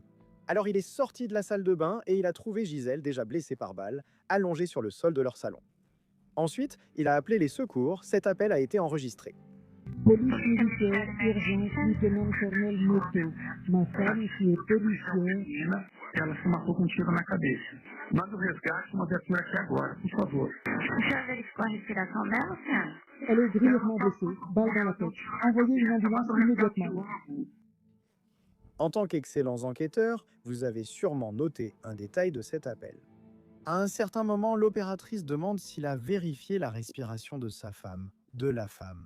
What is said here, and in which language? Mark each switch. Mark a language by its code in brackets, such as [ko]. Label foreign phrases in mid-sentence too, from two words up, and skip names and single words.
[fr] Alors il est sorti de la salle de bain et il a trouvé Gisèle, déjà blessée par balle, allongée sur le sol de leur salon. Ensuite, il a appelé les secours, cet appel a été enregistré. Police militaire, urgence, lieutenant-colonel Neto. Ma femme qui est policière. [pt] Ela se matou com um tiro na cabeça. Manda o resgate, uma viatura aqui agora, por favor. O senhor verificou a respiração dela, senhora? [fr] Elle est grièvement blessée, balle dans la tête. Envoyez une ambulance immédiatement. En tant qu'excellents enquêteurs, vous avez sûrement noté un détail de cet appel. À un certain moment, l'opératrice demande s'il a vérifié la respiration de sa femme, de la femme.